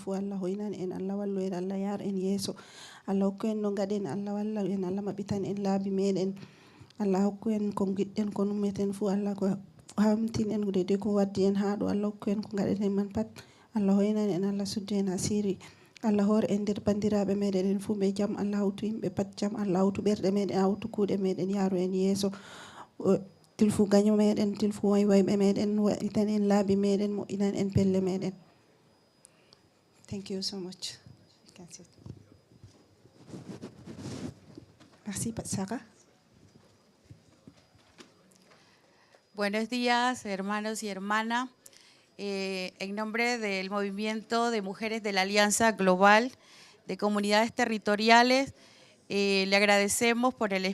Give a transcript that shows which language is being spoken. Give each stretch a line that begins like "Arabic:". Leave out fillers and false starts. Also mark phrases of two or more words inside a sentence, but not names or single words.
Fula: fuu Allah hoynan en Allah wallu en Allah yar en yeeso Allah ko en no gaɗen Allah walla en Allah maɓitan en laabi meɗen Allah hokku en ko giɗɗen ko nummeten fuu Allah ko hamtin en de ko waddi en haa ɗo Allah hokku en ko gaɗeten man pat Allah hoynan en Allah suddu en asiri Allah hor en nder bandiraɓe meɗen en fuu ɓe jaam Allah hawtu yimɓe pat jaam Allah hawtu ɓerɗe meɗen hawtu kuuɗe meɗen yaaru en yeeso tilfu gaño meɗen tilfu wayɓe meɗen waɗitan en laabi meɗen moƴƴinan en pelle meɗen.
English: Thank you so much. You can sit.
French: Merci Sarah.
Spanish: Buenos días, hermanos y hermanas. En nombre del Movimiento de Mujeres de la Alianza Global de Comunidades Territoriales, le agradecemos por el